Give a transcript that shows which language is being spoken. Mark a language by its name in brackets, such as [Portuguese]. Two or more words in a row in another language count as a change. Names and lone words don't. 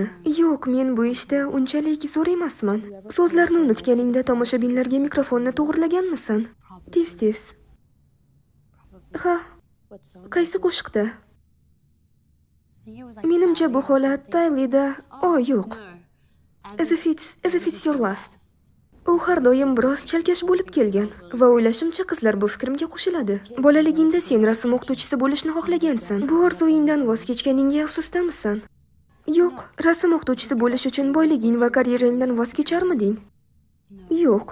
[Uzbek] Yo'q, men bu ishda unchalik zo'r emasman. So'zlarni unutganingda tomoshabinlarga mikrofonni to'g'irlaganmisan? Tez. Ha. Qaysi qo'shiqda? Menimcha bu holat Taylida. Yo'q. [English] As if it's your last. [Uzbek] U har doim biroz chalkash bo'lib kelgan va o'ylashimcha qizlar bu fikrimga qo'shiladi. Bolaligingda sen rasm o'qituvchisi bo'lishni xohlagansan. Bu orzuyingdan voz kechganingga afsusdamisan? Yo'q, rasm o'qituvchisi bo'lish uchun boyliging va karyerangdan voz kecharmiding? Yo'q.